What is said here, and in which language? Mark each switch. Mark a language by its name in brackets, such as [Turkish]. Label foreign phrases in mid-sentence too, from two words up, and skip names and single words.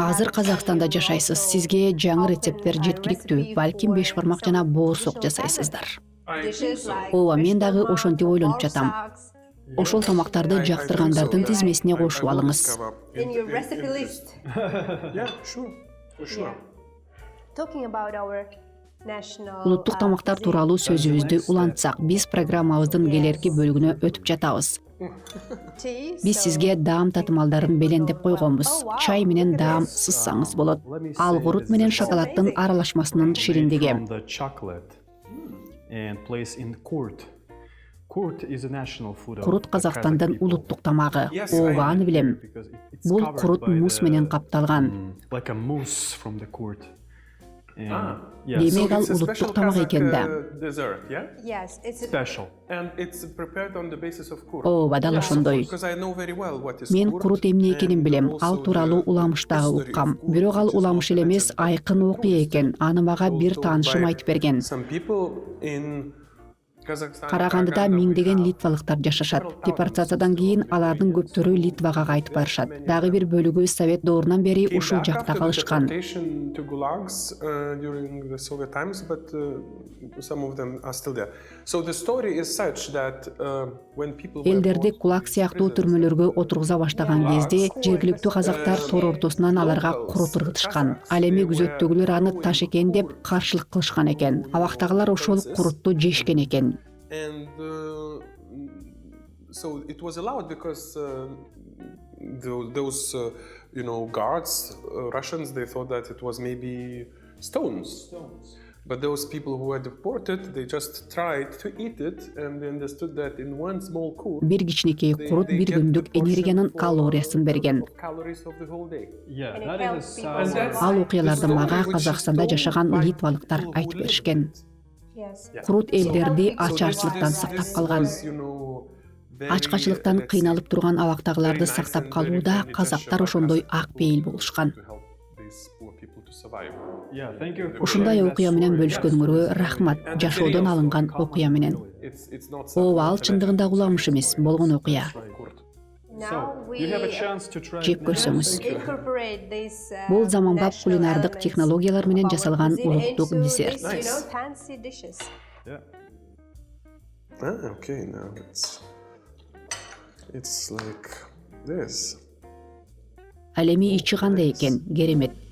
[Kyrgyz] Азыр Казакстанда жашайсыз. Сизге жаңы рецепттер жеткиликтүү. Балким 5 бармак жана боорсок жасайсыздар. [English] dishes like [Kyrgyz] Ооба, мен дагы ошентип ойлонуп жатам. Ошол тамактарды жактыргандардын тизмесине кошуп алыңыз. [English] in your recipe list. Yeah, sure, for sure. Talking about our national [Kyrgyz] Улуттук тамактар тууралуу сөзүбүздү улантсак, биз программабыздын келерки бөлүгүнө өтүп жатабыз. [English] tea. [Kyrgyz] Биз сизге даам татымалдарын белендеп койгонбуз. Чай менен даам сызсаңыз болот. Ал курут менен шоколаддын аралашмасынын шириндиги. [English] From the chocolate and placed in kurt. Kurt is a national food of [Kyrgyz] Курут [English] the [Kyrgyz] Казакстандын [English] Kazakh people. [Kyrgyz] улуттук тамагы. [English] Yes, [Kyrgyz] Ооба, [English] I [Kyrgyz] аны билем. [English] Because it's [Kyrgyz] Бул [English] covered [Kyrgyz] курут [English] by [Kyrgyz] мус [English] the, [Kyrgyz] менен капталган. [English] like a mousse from the kurt. And yeah, [Kyrgyz] Демек [English] So [Kyrgyz] ал [English] it's a [Kyrgyz] улуттук [English] special [Kyrgyz] тамак [English] Kazakh [Kyrgyz] экен да. [English] dessert, yeah, Yes, it's a special. and it's prepared on the basis of kurt. [Kyrgyz] Ооба, дал ошондой. [English] Because I know very well what is [Kyrgyz] Мен [English] kurt, [Kyrgyz] курут эмне экенин [English] and [Kyrgyz] билем. Ал [English] also [Kyrgyz] тууралуу [English] the [Kyrgyz] уламыштагы [English] history of [Kyrgyz] уккам. [English] kurt, [Kyrgyz] Бирок ал [English] which is [Kyrgyz] уламыш эле эмес, [English] not [Kyrgyz] айкын окуя экен. Аны мага бир [English] told [Kyrgyz] таанышым [English] by [Kyrgyz] айтып берген. [English] some people in Kazakhstan. [Kyrgyz] Карагандыда [English] Karaganda, we [Kyrgyz] миңдеген [English] have [Kyrgyz] литвалыктар жашашат. Депортациядан кийин алардын көптөрү Литвага кайтып барышат. Дагы бир бөлүгү Совет доорунан бери [English] came [Kyrgyz] ушул [English] back [Kyrgyz] жакта [English] after the [Kyrgyz] калышкан. [English] deportation to gulags during the Soviet times, but some of them are still there. So the story is such that when people were [Kyrgyz] Элдерди [English] brought [Kyrgyz] кулак сыяктуу түрмөлөргө отургуза баштаган кезде жергиликтүү казактар тор ортосунан аларга курут ыргытышкан. Ал эми күзөттөгүлөр аны таш экен деп каршылык кылышкан экен. Абактагылар ошол курутту жешкен экен. [English] And so it was allowed because those guards, Russians, they thought that it was maybe stones. But those people who were deported, they just tried to eat it, and they understood that in one small kurt, [Kyrgyz] Бир кичинекей курут бир күндүк энергиянын калориясын берген. [English] calories of the whole day. Yeah, And it that helps is people a sour. survive. [Kyrgyz] Ал окуяларды [English] The story [Kyrgyz] мага [English] which is [Kyrgyz] Казакстанда [English] told [Kyrgyz] жашаган [English] by [Kyrgyz] литвалыктар [English] people who [Kyrgyz] айтып [English] lived [Kyrgyz] беришкен. [English] in it. yes. [Kyrgyz] Курут элдерди [English] So [Kyrgyz] ачарчылыктан [English] this- [Kyrgyz] сактап калган. Ачкачылыктан кыйналып турган абактагыларды сактап калууда казактар ошондой ак пейил болушкан. [English] Yeah, thank you. for [Kyrgyz] Ушундай [English] sharing that [Kyrgyz] окуя менен [English] story. [Kyrgyz] бөлүшкөнгөргө рахмат. Жашоодон алынган окуя менен. Ооба, ал чындыгында уламыш эмес, болгон окуя. [English] Now we You have a chance to try. [Kyrgyz] Жеп [English] it now. [Kyrgyz] көрсөңүз. [English] incorporate this [Kyrgyz] Бул заманбап [English] national [Kyrgyz] кулинардык [English] elements [Kyrgyz] технологиялар менен [English] of our [Kyrgyz] жасалган [English] cuisine [Kyrgyz] улуттук [English] into [Kyrgyz] десерт. [English] this, you know, fancy dishes. Yeah. Okay, now it's like this. [Kyrgyz] Ал эми ичи кандай экен? Керемет.